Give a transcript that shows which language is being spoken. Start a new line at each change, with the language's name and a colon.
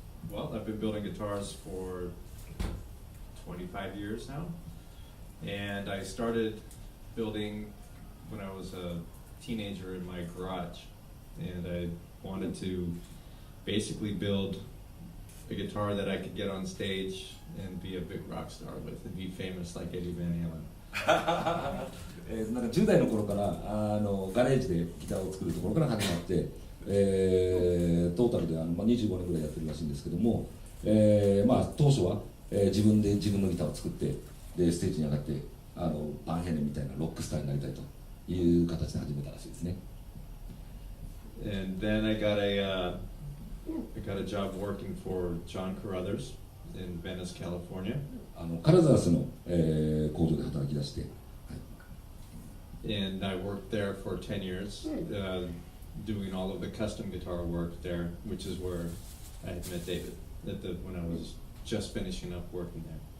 English: Well, I've been building guitars for 25 years now, and I started building when I was a teenager in my garage, and I wanted to basically build a guitar that I could get on stage and be a big rock star with and be famous like Eddie Van Halen.
Japanese: なんか10代の頃からガレージでギターを作るところから始まって、トータルで25年ぐらいやってるらしいんですけども、当初は、自分で自分のギターを作ってでステージに上がってバンヘネみたいなロックスターになりたいという形で始めたらしいですね。
English: And then I got a job working for John Carruthers in Venice, California.
Japanese: カラザースの、工場で働き出して、
English: And I worked there for 10 years, doing all of the custom guitar work there, which is where I had met David when I was just finishing up working there.